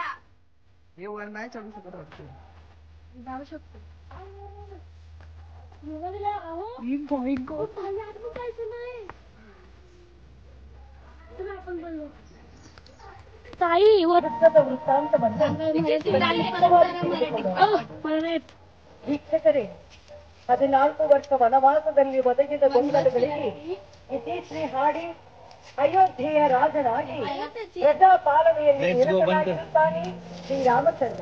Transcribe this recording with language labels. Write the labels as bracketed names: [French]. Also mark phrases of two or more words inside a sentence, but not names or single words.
[Marathi] हे वर नाही चढू शकत वाटतं. जाऊ शकतो. ताई वृत्तांत [Kannada] ವೀಕ್ಷಕರೇ 14 ವರ್ಷ ವನವಾಸದಲ್ಲಿ ಒದಗಿದ ಗೊಂದಲಗಳಿಗೆ ಇತ್ತೀಚೆಗೆ ಹಾಡಿ ಅಯೋಧ್ಯೆಯ ರಾಜನಾಗಿ ಪ್ರಜಾ ಪಾಲನೆಯಲ್ಲಿ ನಿರತನಾಗಿರುತ್ತಾನೆ ಶ್ರೀರಾಮಚಂದ್ರ.